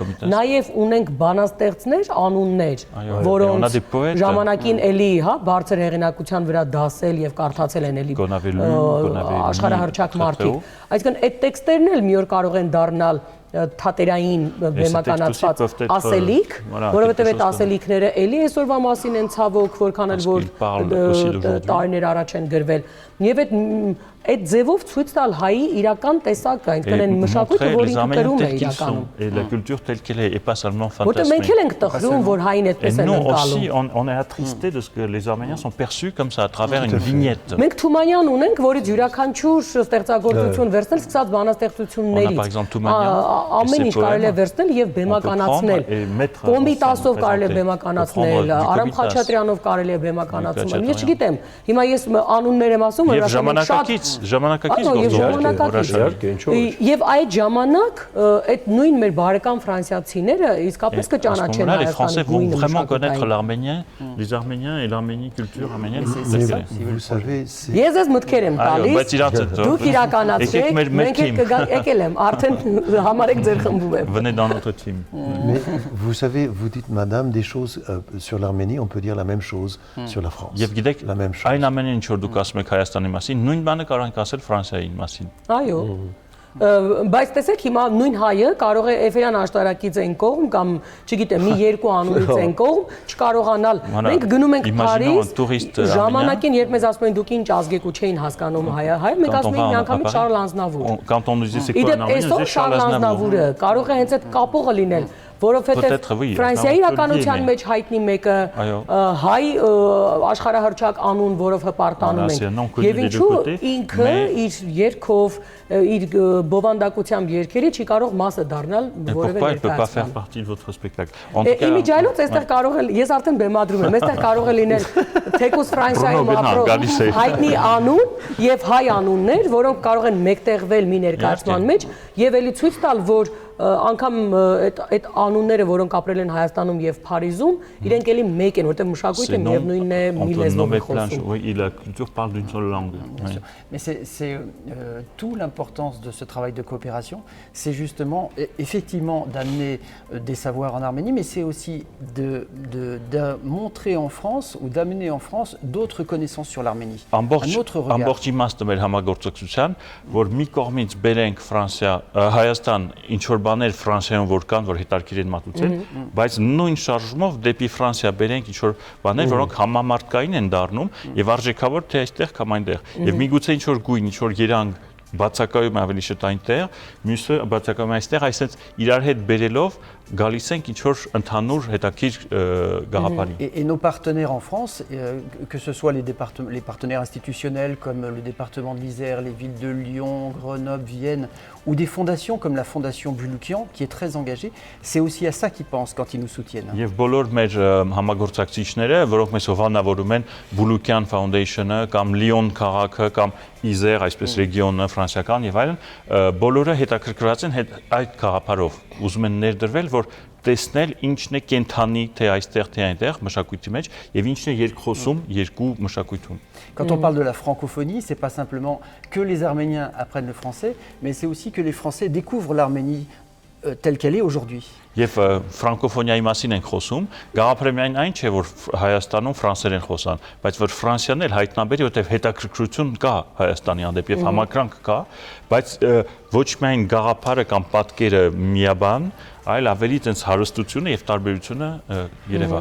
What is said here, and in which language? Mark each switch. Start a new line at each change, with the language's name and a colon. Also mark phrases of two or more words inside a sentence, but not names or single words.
Armenian: նաեւ ունենք բանաստեղծներ, անուններ, որոնց ժամանակին էլի, հա, բարձր հեղինակության վրա դասել եւ կարդացել են էլի աշխարհահռչակ մարդիկ։ Այսինքն այդ տեքստերն էլ մի օր կարող են դառնալ թատերային բեմականացված ասելիք, որովհետև այդ ասելիքները էլի այսօրվա մասին են ցավոք, որքան էլ որ տարիներ առաջ են գրվել։ Եվ այդ ձևով ցույց տալ հայի իրական տեսակը, այնքան են մշակույթը, որ ինքը կրում է իրականում։
French: La culture telle qu'elle est, et pas seulement fantasmée.
Armenian: Որտեղ մենք էլ ենք տխրում, որ հային այդպես են ընկալում։
French: Aussi, on est attristé de ce que les Arméniens sont perçus comme ça à travers une vignette.
Armenian: Մենք Թումանյան ունենք, որից յուրաքանչյուր ստեղծագործություն վերցնել, սկսած բանաստեղծություններից։ Ամեն ինչ կարելի է վերցնել եւ բեմականացնել։ Կոմիտասով կարելի է բեմականացնել, Արամ Խաչատրյանով կարելի է բեմականացնել։ Ես չգիտեմ, հիմա ես անուններ եմ ասում, Եվ ժամանակակից ժամանակակից Այո, եւ գործողություն է, ժամանակակից։ հրաշալի։ Իհարկե, ինչու՞ ոչ։ Եվ այդ ժամանակ այդ նույն մեր բարեկամ ֆրանսիացիները իսկապես կճանաչեն
French: Les Français
Armenian: Հայաստանի
French: vont
Armenian: նույն
French: vraiment connaître
Armenian: մշակութային։
French: l'arménien, les Arméniens et l'arménie culture arménienne. Mais vous savez, c'est
Armenian: Ես ես մտքեր եմ Այո, բայց տալիս։ իրանց է Դուք իրականացրեք, մենք էլ եկել եմ, արդեն համարեք ձեր խմբում եմ։
French: Venez dans notre team։ Mais vous savez, vous dites, madame, des choses sur l'Arménie, on peut dire la même chose sur la France.
Armenian: Եվ գիտեք,
French: La même chose.
Armenian: այն ամենը ինչ որ դուք ասում եք Հայաստանի մասին, նույն բանը կարող ենք ասել Ֆրանսիայի մասին։ Այո։ Բայց տեսեք հիմա նույն հայը կարող է Էֆերյան աշտարակից այն կողմ կամ չգիտեմ մի երկու անունից այն կողմ չկարողանալ։ Մենք գնում ենք Փարիզ ժամանակին, երբ մեզ ասում են դուք ինչ ազգ եք ու չէին հասկանում հայը, մենք ասում ենք միանգամից Շարլ Անձնավուր։
French: Quand on nous dit c'est quoi
Armenian: Իդեպ
French: l'arménien,
Armenian: այսօր Շարլ Անձնավուրը կարող է հենց այդ կապողը լինել, որովհետև Ֆրանսիայի իրականության մեջ հայտնի մեկը հայ աշխարհահռչակ անուն, որով հպարտանում են։ Եվ ինչու ինքը իր երգով, իր բովանդակությամբ երգերի չի կարող մասը դառնալ որևէ ներկայացման։ ներկայացման։
French: votre spectacle։
Armenian: Իմիջայլոց այստեղ կարող է, ես արդեն բեմադրում եմ, այստեղ կարող է լինել թեկուզ Ֆրանսիայում ապրող հայտնի անուն եւ հայ անուններ, որոնք կարող են մեկտեղվել մի ներկայացման մեջ եւ ելի ցույց տալ, որ անգամ այդ անունները, որոնք ապրել են Հայաստանում եւ Փարիզում, իրենք էլի մեկ են, որտեղ մշակույթը միևնույնն է, մի լեզվով է խոսում։
French: Oui, et la culture parle d'une seule langue. Mais c'est tout l'importance de ce travail de coopération, c'est justement effectivement d'amener des savoirs en Arménie, mais c'est aussi de montrer en France ou d'amener en France d'autres connaissances sur l'Arménie. Un autre regard.
Armenian: Ամբողջ իմաստը մեր համագործակցության, որ մի կողմից բերենք Ֆրանսիա, Հայաստան, ինչ որ բաներ Ֆրանսիայում որ կան, որ հետաքրքիր են մատուցել, բայց նույն շարժումով դեպի Ֆրանսիա բերենք ինչ որ բաներ, որոնք համամարտկային են դառնում եւ արժեքավոր թե այստեղ կամ այնտեղ։ Եվ միգուցե ինչ որ գույն, ինչ որ երանգ բացակայում ավելի շուտ այնտեղ, մյուսը բացակայում այստեղ, այսինքն իրար հետ բերելով գալիս ենք ինչ որ ընդհանուր հետաքրքիր գաղափարի։
French: Et nos partenaires en France, que ce soit les partenaires institutionnels comme le département de l'Isère, les villes de Lyon, Grenoble, Vienne, ou des fondations comme la fondation Bulukian, qui est très engagée, c'est aussi à ça qu'ils pensent quand ils nous soutiennent.
Armenian: Եվ բոլոր մեր համագործակցիչները, որոնք մեզ հովանավորում են Bulukian Foundation-ը կամ Lyon քաղաքը կամ Isère, այսպես ռեգիոնը ֆրանսիական եւ այլն, բոլորը հետաքրքրված են այդ գաղափարով։ Ուզում են ներդրվել, որ տեսնել ինչն է կենթանի թե այստեղ թե այնտեղ մշակույթի մեջ եւ ինչն է երկխոսում երկու մշակույթում։
French: Quand on parle de la francophonie, c'est pas simplement que les Arméniens apprennent le français, mais c'est aussi que les Français découvrent l'Arménie telle qu'elle est aujourd'hui.
Armenian: Եվ ֆրանկոֆոնիայի մասին ենք խոսում, գաղափարը միայն այն չէ, որ Հայաստանում ֆրանսերեն խոսան, բայց որ Ֆրանսիան էլ հայտնաբերի, որտեղ հետաքրքրություն կա Հայաստանի հանդեպ եւ համակրանք կա, բայց ոչ միայն գաղափարը կամ պատկերը միաբան, այլ ավելի տենց հարստությունը եւ տարբերությունը երևա։